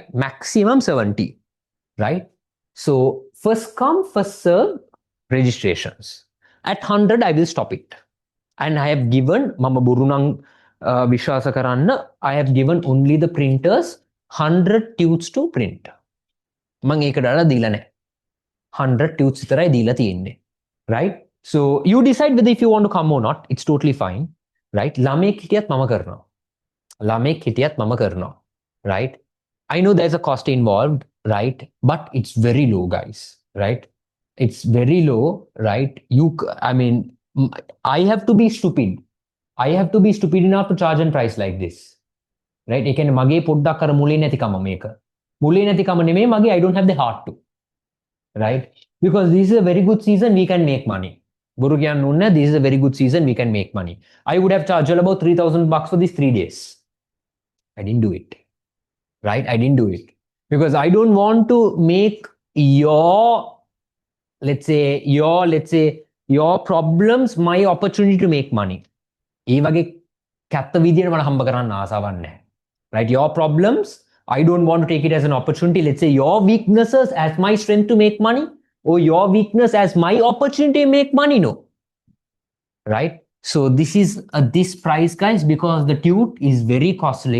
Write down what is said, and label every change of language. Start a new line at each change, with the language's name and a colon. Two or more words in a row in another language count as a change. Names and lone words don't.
English: Maximum 70, right? So first come, first serve registrations. At 100, I will stop it. And I have given,
Sinhala: මම බුරුනං විශ්වාස කරන්න,
English: I have given only the printers 100 tubes to print.
Sinhala: මං ඒකට වඩා දීලා නැහැ. 100 tubes විතරයි දීලා තියෙන්නේ.
English: Right? So you decide whether if you want to come or not. It's totally fine. Right?
Sinhala: ළමෙක් හිටියත් මම කරනවා.
English: Right? I know there's a cost involved, right? But it's very low, guys. Right? It's very low, right? I mean, I have to be stupid. I have to be stupid enough to charge and price like this. Right?
Sinhala: ඒ කියන්නේ මගේ පොඩ්ඩක් අර මුලින් නැතිකම මේක. මුලින් නැතිකම නෙමෙයි මගේ,
English: I don't have the heart to. Right? Because this is a very good season, we can make money.
Sinhala: බොරු කියන්න ඕනේ නැහැ,
English: this is a very good season, we can make money. I would have charged about $3,000 for these 3 days. I didn't do it. Right? I didn't do it. Because I don't want to make your problems my opportunity to make money.
Sinhala: ඒ වගේ කැත්ත විදියට මට හම්බ කරන්න ආසාවක් නැහැ.
English: Right? Your problems, I don't want to take it as an opportunity. Let's say your weaknesses as my strength to make money, or your weakness as my opportunity to make money. No. Right? So this is this price, guys, because the tube is very costly.